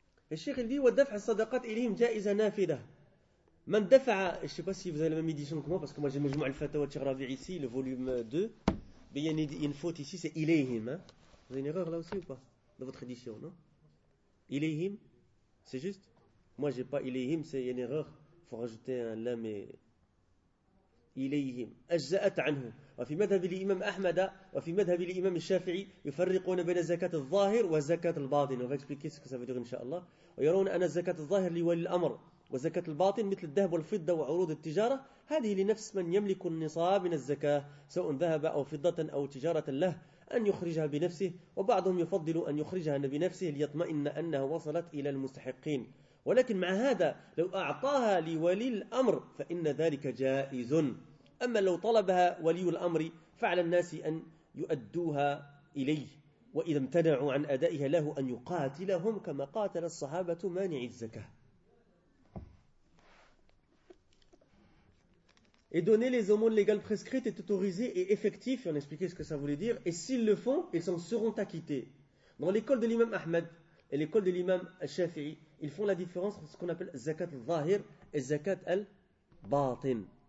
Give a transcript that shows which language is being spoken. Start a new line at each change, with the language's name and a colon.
French: Et Cheikh il dit, «
Arabic: وَدَّفْعَ الصَّدَقَاتِ إِلِهِمْ جَائِزَ نَافِدَةً
French: » Je ne sais pas si vous avez la même édition que moi, parce que moi j'ai le Majmou' al-Fatawa Cheikh Rabi' ici, le volume 2. Mais il y a une faute ici, c'est Ilayhim. Vous avez une erreur là aussi ou pas? Dans votre édition, non? Ilayhim, c'est juste? Moi j'ai pas Ilayhim, c'est une erreur. Il faut rajouter un lam et.
Arabic: إليهم أجزأت عنه وفي مذهب الإمام أحمد وفي مذهب الإمام الشافعي يفرقون بين زكاة الظاهر وزكاة الباطن إن شاء الله ويرون أن زكاة الظاهر لولي الأمر وزكاة الباطن مثل الذهب والفضة وعروض التجارة هذه لنفس من يملك النصاب من الزكاة سواء ذهب أو فضة أو تجارة له أن يخرجها بنفسه وبعضهم يفضل أن يخرجها بنفسه ليطمئن أنها وصلت إلى المستحقين ولكن مع هذا لو أعطاها لولي الأمر فإن ذلك جائز أما لو طلبها ولي الأمر فعلى الناس أن يؤدوها إليه وإذا امتنعوا عن أدائها له أن يقاتلهم كما قاتل الصحابة مانع الزكاة.
French: Et donner les aumônes légales prescrites est autorisé et effectif. Et on expliquait ce que ça voulait dire. Et s'ils le font, ils s'en seront acquittés. Dans l'école de l'imam Ahmed et l'école de l'imam Shafi'i, ils font la différence entre ce qu'on appelle zakat al-zahir et zakat al-batin.